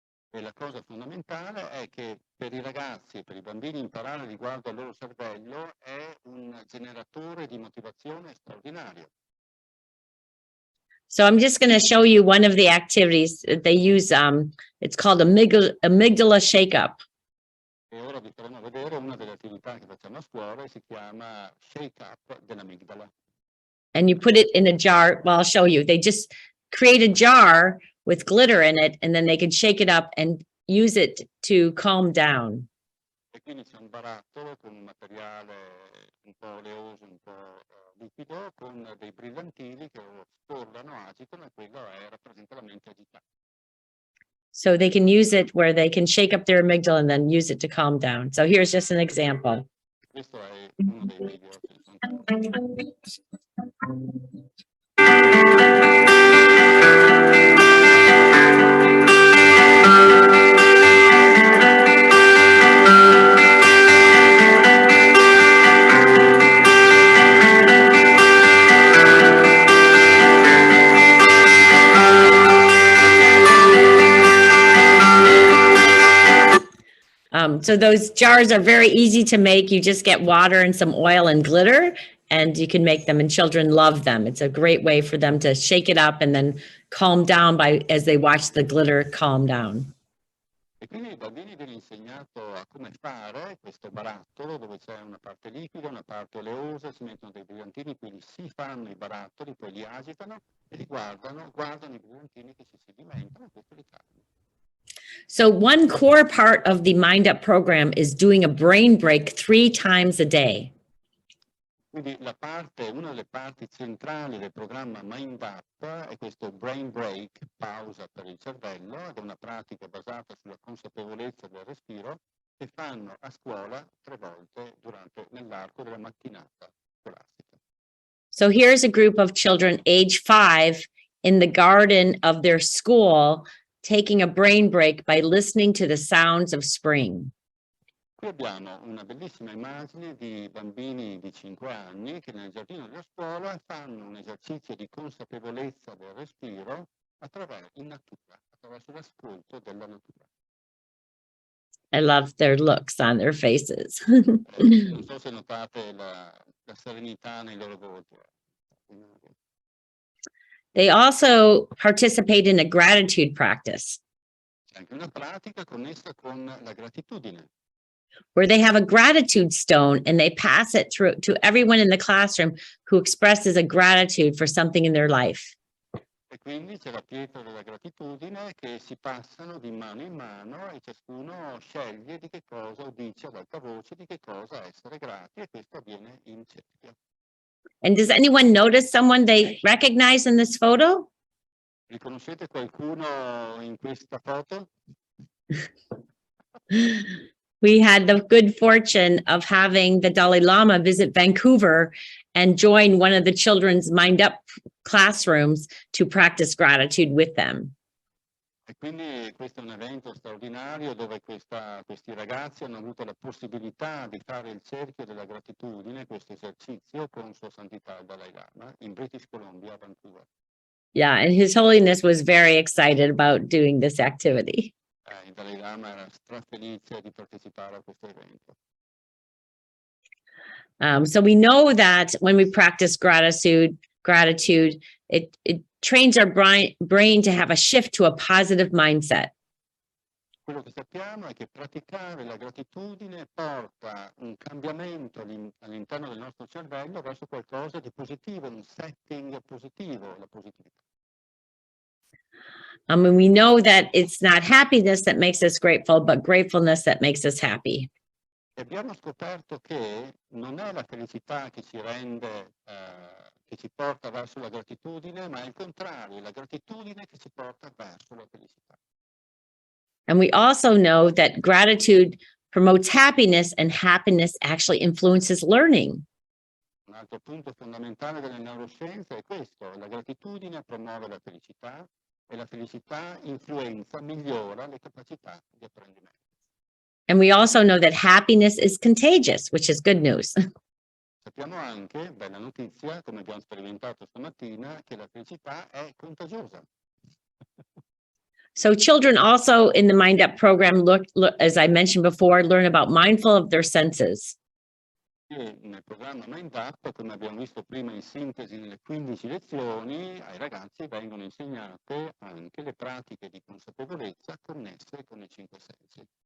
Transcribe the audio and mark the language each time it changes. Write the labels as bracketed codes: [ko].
[it] E la cosa fondamentale è che per i ragazzi e per i bambini imparare riguardo al loro cervello è un generatore di motivazione straordinario. [en] So I'm just going to show you one of the activities that they use. It's called amygdala shake-up. [it] E ora vi faremo vedere una delle attività che facciamo a scuola e si chiama shake-up dell'amigdala. [en] And you put it in a jar. Well, I'll show you. They just create a jar with glitter in it, and then they can shake it up and use it to calm down. [it] E quindi c'è un barattolo con un materiale un po' oleoso, un po' liquido, con dei brillantini che lo scorrano, agitano e quello rappresenta la mente agitata. [en] So they can use it where they can shake up their amygdala and then use it to calm down. So here's just an example. [it] Questo è uno dei video che sono... [en] So those jars are very easy to make. You just get water and some oil and glitter, and you can make them, and children love them. It's a great way for them to shake it up and then calm down as they watch the glitter calm down. [it] E quindi ai bambini viene insegnato a come fare questo barattolo dove c'è una parte liquida, una parte oleosa, si mettono dei brillantini, quindi si fanno i barattoli, poi li agitano e li guardano i brillantini che si sedimentano e questo li calma. [en] So one core part of the Mind Up program is doing a brain break 3 times a day. [it] Quindi una delle parti centrali del programma Mind Up è questo brain break, pausa per il cervello, ed è una pratica basata sulla consapevolezza del respiro che fanno a scuola 3 volte nell'arco della mattinata scolastica. [en] So here's a group of children age 5 in the garden of their school taking a brain break by listening to the sounds of spring. [it] Qui abbiamo una bellissima immagine di bambini di 5 anni che nel giardino della scuola fanno un esercizio di consapevolezza del respiro in natura, attraverso l'ascolto della natura. [en] I love their looks on their faces. [it] Non so se notate la serenità nei loro volti. [en] They also participate in a gratitude practice, [it] C'è anche una pratica connessa con la gratitudine. [en] where they have a gratitude stone and they pass it through to everyone in the classroom who expresses a gratitude for something in their life. [it] E quindi c'è la pietra della gratitudine che si passano di mano in mano e ciascuno sceglie di che cosa o dice ad alta voce di che cosa essere grati e questo avviene in cerchio. [en] And does anyone notice someone they recognize in this photo? [it] Riconoscete qualcuno in questa foto? [en] We had the good fortune of having the Dalai Lama visit Vancouver and join one of the children's Mind Up classrooms to practice gratitude with them. [it] E quindi questo è un evento straordinario dove questi ragazzi hanno avuto la possibilità di fare il cerchio della gratitudine, questo esercizio con Sua Santità il Dalai Lama in British Columbia, a Vancouver. [en] Yeah, and His Holiness was very excited about doing this activity. [it] Il Dalai Lama era strafelice di partecipare a questo evento. [en] So we know that when we practice gratitude, it trains our brain to have a shift to a positive mindset. [it] Quello che sappiamo è che praticare la gratitudine porta un cambiamento all'interno del nostro cervello verso qualcosa di positivo, un setting positivo, la positività. [en] And we know that it's not happiness that makes us grateful, but gratefulness that makes us happy. [it] E abbiamo scoperto che non è la felicità che ci rende, che ci porta verso la gratitudine, ma è il contrario, è la gratitudine che ci porta verso la felicità. [en] And we also know that gratitude promotes happiness, and happiness actually influences learning. [it] Un altro punto fondamentale delle neuroscienze è questo, la gratitudine promuove la felicità e la felicità influenza, migliora le capacità di apprendimento. [en] And we also know that happiness is contagious, which is good news. [it] Sappiamo anche, bella notizia, come abbiamo sperimentato stamattina, che la felicità è contagiosa. [en] So children also in the Mind Up program, as I mentioned before, learn about mindful of their senses. [it] E nel programma Mind Up, come abbiamo visto prima in sintesi nelle 15 lezioni, ai ragazzi vengono insegnate anche le pratiche di consapevolezza connesse con i 5 sensi.